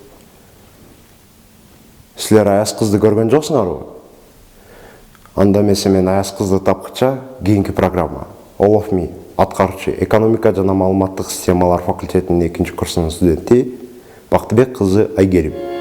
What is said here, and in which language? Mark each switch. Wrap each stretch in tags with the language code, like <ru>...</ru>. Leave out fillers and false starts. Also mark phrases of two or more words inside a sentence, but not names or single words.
<ky>Силер аяз кызды көргөн жоксуңарбы? Анда эмесе мен аяз кызды тапкыча кийинки программа.</ky> <en>All of me,</en> <ky>аткаруучу экономика жана маалыматтык системалар факультетинин 2-курсунун студенти Бактыбек кызы Айгерим.</ky>